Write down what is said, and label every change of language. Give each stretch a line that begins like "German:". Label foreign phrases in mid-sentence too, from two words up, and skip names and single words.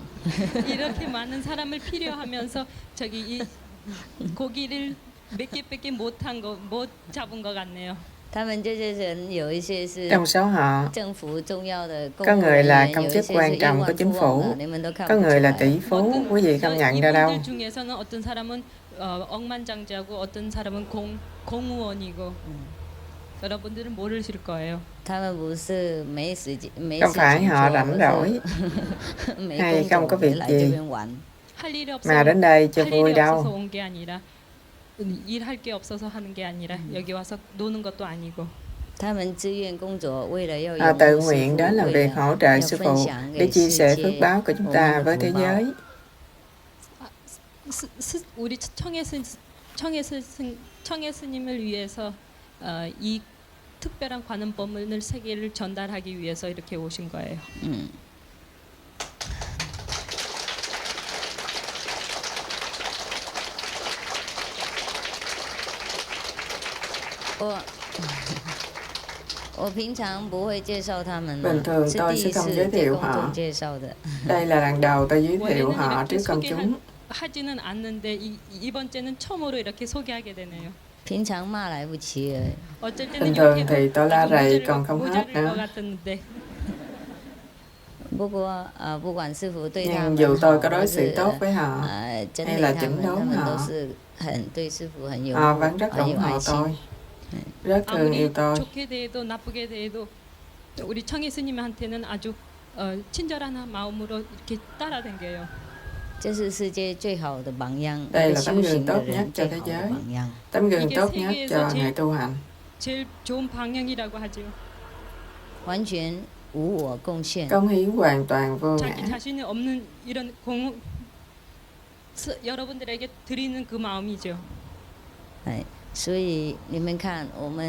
Korean: 이렇게 많은 사람을 필요하면서 저기 이 고기를 몇 개밖에 못 잡은 것 같네요.
Chinese: 他们这些人有一些是
Vietnamese: Trong số họ
Chinese: 政府重要的公
Vietnamese: có
Chinese: 务
Vietnamese: người
Chinese: 人
Vietnamese: là
Chinese: 员，
Vietnamese: công
Chinese: 有一
Vietnamese: chức
Chinese: 些是
Vietnamese: quan
Chinese: 亿
Vietnamese: trọng của
Chinese: 万
Vietnamese: chính
Chinese: 富翁
Vietnamese: phủ,
Chinese: 的，你们都看
Vietnamese: có
Chinese: 不出
Vietnamese: người là
Chinese: 来。
Vietnamese: tỷ phú, quý vị không nhận ra đâu.
Korean: 이분들 중에서는 어떤 사람은 억만장자고 어떤 사람은 공무원이고 여러분들은 모르실 거예요.
Chinese: 他们不是没时间、没
Vietnamese: Không
Chinese: 事
Vietnamese: phải
Chinese: 情
Vietnamese: họ
Chinese: 做，
Vietnamese: rảnh
Chinese: 而
Vietnamese: rỗi
Chinese: 是没
Vietnamese: hay
Chinese: 工
Vietnamese: không có
Chinese: 作
Vietnamese: việc
Chinese: 来这
Vietnamese: gì
Chinese: 边玩。
Korean: 할 일이
Vietnamese: mà
Korean: 없어서
Vietnamese: đến đây cho
Korean: 할
Vietnamese: vui
Korean: 일이 없어서
Vietnamese: đâu.
Korean: 온 게 아니라 일할 게 없어서 하는 게 아니라 여기 와서 노는 것도 아니고
Chinese: 他们自愿工作，为了要
Vietnamese: Họ
Chinese: 拥
Vietnamese: tự
Chinese: 护师
Vietnamese: nguyện
Chinese: 父，
Vietnamese: đến làm
Chinese: 为
Vietnamese: việc
Chinese: 了
Vietnamese: hỗ trợ
Chinese: 要
Vietnamese: sư
Chinese: 分
Vietnamese: phụ
Chinese: 享
Vietnamese: để
Chinese: 给
Vietnamese: chia
Chinese: 世
Vietnamese: sẻ phước
Chinese: 界
Vietnamese: báo của chúng
Chinese: 我
Vietnamese: ta
Chinese: 们
Vietnamese: với
Chinese: 的
Vietnamese: thế
Chinese: 福报。
Vietnamese: giới.
Korean: 우리 청해 스님을 위해서 이 특별한 관음법문을 세계를 전달하기 위해서 이렇게 오신 거예요.
Chinese: 我平常不会介绍他们
Vietnamese: Bình
Chinese: 的，
Vietnamese: thường
Chinese: 是
Vietnamese: tôi
Chinese: 第
Vietnamese: sẽ
Chinese: 一
Vietnamese: không
Chinese: 次
Vietnamese: giới
Chinese: 对
Vietnamese: thiệu
Chinese: 公
Vietnamese: họ.
Chinese: 众介绍的。
Vietnamese: Đây là lần đầu tôi giới thiệu
Korean: 원래는
Vietnamese: họ
Korean: 이렇게
Vietnamese: trước công chúng.
Korean: 소개하지는 않는데 이번째는 처음으로 이렇게 소개하게 되네요.
Chinese: 平常骂来不及而已。
Korean: 어쩔
Vietnamese: Bình
Korean: 때는
Vietnamese: thường
Korean: 이렇게
Vietnamese: thì tôi la
Korean: 아주
Vietnamese: rầy còn không hết
Korean: 모자랄 것
Vietnamese: nữa.
Korean: 같았는데
Chinese: 不过不管师傅对他
Vietnamese: Nhưng
Chinese: 们
Vietnamese: dù
Chinese: 好，
Vietnamese: tôi có
Chinese: 还
Vietnamese: đối
Chinese: 是
Vietnamese: xử tốt với họ
Chinese: 针
Vietnamese: hay
Chinese: 对
Vietnamese: là
Chinese: 他
Vietnamese: chỉnh
Chinese: 们，他
Vietnamese: đốn
Chinese: 们
Vietnamese: họ,
Chinese: 都是很对师傅很有
Vietnamese: họ vẫn rất
Chinese: 很
Vietnamese: ủng
Chinese: 有爱
Vietnamese: hộ
Chinese: 心。
Vietnamese: tôi, rất thương yêu
Korean: 아무리
Vietnamese: tôi.
Korean: 좋게 대해도 나쁘게 대해도 우리 청해 스님한테는 아주 친절한 마음으로 이렇게 따라댕겨요.
Chinese: 这是世界最好的榜样，一
Vietnamese: Đây
Chinese: 个
Vietnamese: là
Chinese: 修
Vietnamese: tấm gương
Chinese: 行的
Vietnamese: tốt nhất
Chinese: 人
Vietnamese: cho
Chinese: 最
Vietnamese: thế
Chinese: 好的
Vietnamese: giới,
Chinese: 榜样。
Vietnamese: tấm gương
Korean: 이게
Vietnamese: tốt nhất
Korean: 세계에서
Vietnamese: cho
Korean: 제일-
Vietnamese: người tu hành.
Korean: 제일 좋은 방향이라고 하죠.
Chinese: 完全无我贡献。
Vietnamese: Cống hiến hoàn toàn vô
Korean: 자기
Vietnamese: ngã,
Korean: 자신이 없는 이런 여러분들에게 드리는 그 마음이죠.
Chinese: 哎，所以你们看，我们